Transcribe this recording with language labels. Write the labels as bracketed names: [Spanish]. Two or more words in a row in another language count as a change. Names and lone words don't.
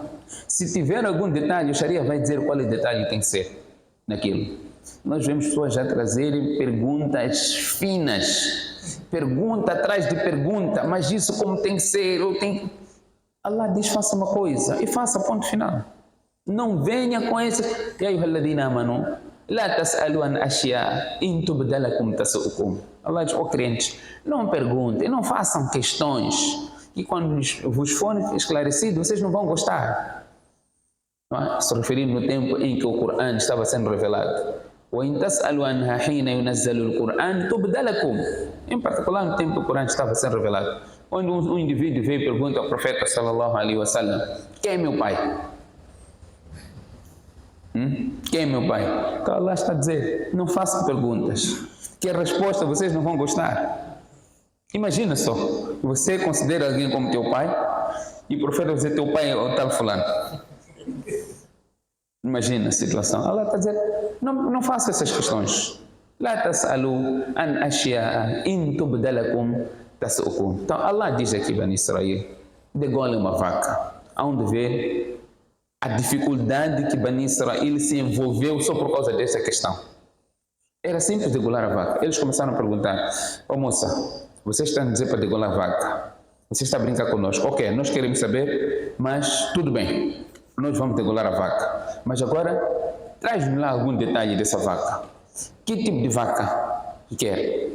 [Portuguese] Se tiver algum detalhe, o Sharia vai dizer qual é o detalhe que tem que ser naquilo. Nós vemos pessoas já trazerem perguntas finas, pergunta atrás de pergunta, mas isso como tem que ser, ou tem... Allah diz faça uma coisa e faça, ponto final. Não venha com esse... [Arabic] يا أيها الذين آمنوا لا تسألوا عن أشياء إن تبد لكم تسؤكم. [Portuguese] Allah diz, crentes, não perguntem, não façam questões que quando vos for esclarecido, vocês não vão gostar. Não é? Se referindo no tempo em que o Corão estava sendo revelado. [Arabic] وَإِن تَسْأَلُوا عَنْهَا حِينَ يُنَزَّلُ الْقُرْآنُ تُبْدَ لَكُمْ. [Portuguese] Em particular, no tempo que o Corão estava sendo revelado. Quando um indivíduo veio e pergunta ao profeta [Arabic] صلى الله عليه وسلم, [Portuguese] quem é meu pai? Quem é meu pai? Então Allah está a dizer, não façam perguntas, que a resposta vocês não vão gostar. Imagina só, você considera alguém como teu pai e o profeta vai dizer teu pai é o tal fulano. Imagina a situação. Allah está a dizer, não faça essas questões. [Arabic] لا تسألوا عن أشياء إن تبد لكم تسؤكم. [Portuguese] Então Allah diz aqui, Bani Israel, degolem uma vaca. Aonde ver a dificuldade que Bani Israel se envolveu só por causa dessa questão. Era simples degolar a vaca. Eles começaram a perguntar, moça, você está a dizer para degolar a vaca, você está a brincar conosco, ok, nós queremos saber, mas tudo bem, nós vamos degolar a vaca, mas agora traz-me lá algum detalhe dessa vaca, que tipo de vaca quer?